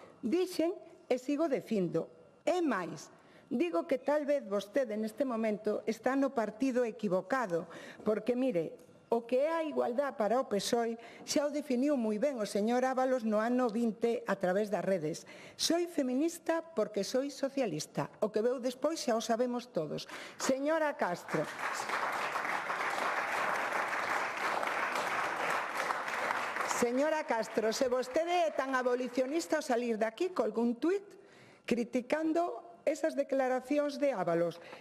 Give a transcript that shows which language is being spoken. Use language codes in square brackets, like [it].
[gl] Dixen e sigo dicindo. É máis, digo que tal vez vostede neste momento está no partido equivocado, porque, mire, o que é a igualdade para o PSOE xa o definiu moi ben o señor Ábalos no ano 20 a través das redes. [es] Soy feminista porque soy socialista. [gl] O que veu despois xa o sabemos todos. Señora Castro. Señora Castro, se vostede é tan abolicionista ao salir daqui con algún tuit criticando esas declaracións de Ábalos.